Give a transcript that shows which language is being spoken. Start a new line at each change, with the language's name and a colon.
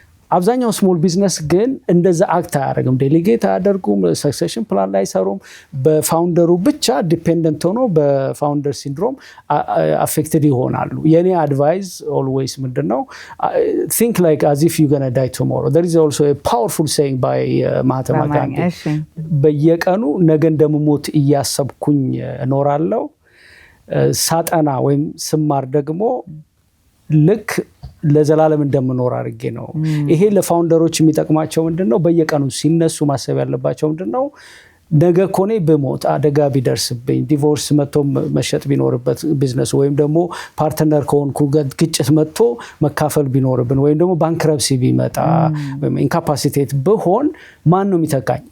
Amharic: አብዛኛው ስሞል ቢዝነስ ግን እንደዛ አክት አያደርግም፣ ዴሊጌት አያደርጉም፣ ሰክሰሽን ፕላን ላይ አይሰሩም። በፋውንደሩ ብቻ ዲፔንደንት ሆኖ በፋውንደር ሲንድሮም አፌክትድ ይሆናሉ። የኔ አድቫይስ ኦልዌይስ ምንድነው
English: think like as if you're going to die tomorrow. There is also a powerful saying by Mahatma Gandhi.
Amharic: በየቀኑ ነገ እንደምሞት እያሰብኩኝ እኖራለሁ፣ ሳጠና ወይም ስማር ደግሞ ልክ ለዘላለም እንደምኖር አድርጌ ነው። ይሄ ለፋውንደሮች የሚጠቅማቸው ምንድነው? በየቀኑ ሲነሱ ማሰብ ያለባቸው ምንድነው? ነገ ኮኔ በሞት አደጋ ቢደርስብኝ ዲቮርስ መጥቶ መሸጥ ቢኖርበት ቢዝነስ ወይም ደግሞ ፓርትነር ከሆንኩ ግጭት መጥቶ መካፈል ቢኖርብን ወይም ደግሞ ባንክረፕሲ ቢመጣ ወይም ኢንካፓሲቴት ብሆን ማን ነው የሚተካኝ?